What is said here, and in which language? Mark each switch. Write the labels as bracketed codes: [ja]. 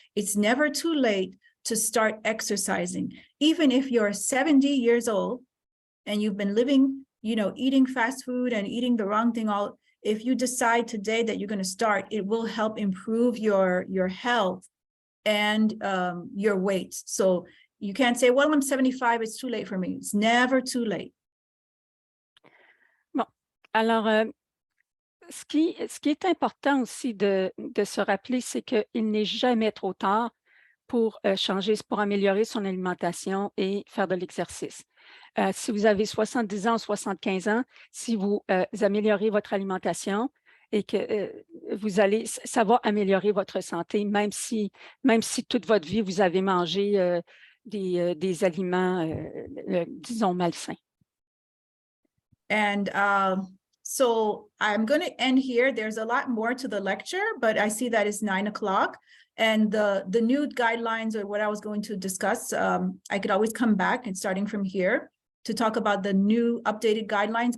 [en] It's never too late to start exercising. Even if you're 70 years old and you've been living, eating fast food and eating the wrong thing if you decide today that you're going to start, it will help improve your health and your weight. So you can't say, well, I'm 75, it's too late for me. It's never too late. [fr] Bon, alors, ce qui est important aussi de se rappeler, c'est qu'il n'est jamais trop tard pour changer, pour améliorer son alimentation et faire de l'exercice. Si vous avez 70 ans ou 75 ans, si vous améliorez votre alimentation et que ça va améliorer votre santé, même si toute votre vie, vous avez mangé des aliments, disons, malsains. [en] And so I'm going to end here. There's a lot more to the lecture, but I see that it's 9 o'clock. And the new guidelines or what I was going to discuss, I could always come back and starting from here to talk about the new updated guidelines.